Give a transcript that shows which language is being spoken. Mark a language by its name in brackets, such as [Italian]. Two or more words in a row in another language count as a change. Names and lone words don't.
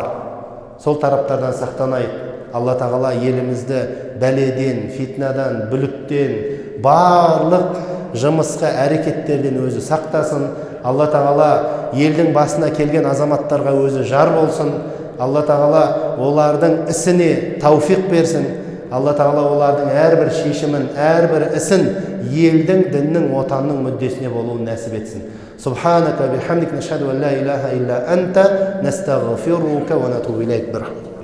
[Kazakh] Сол тараптардан сақтанайық. Алла Тағала елімізді бәледен, фитнадан, бүліктен, барлық жымысқы әрекеттерден өзі сақтасын. Алла Тағала елдің басына келген азаматтарға өзі жар болсын. Алла Тағала олардың ісіне тауфиқ берсін. Алла Тағала олардың әрбір шешімін, әрбір ісін елдің, діннің, отанның мүддесіне болуын нәсіп етсін. [Arabic] سبحانك بحمدك نشهد أن لا إله إلا أنت نستغفرك ونتوب إليك.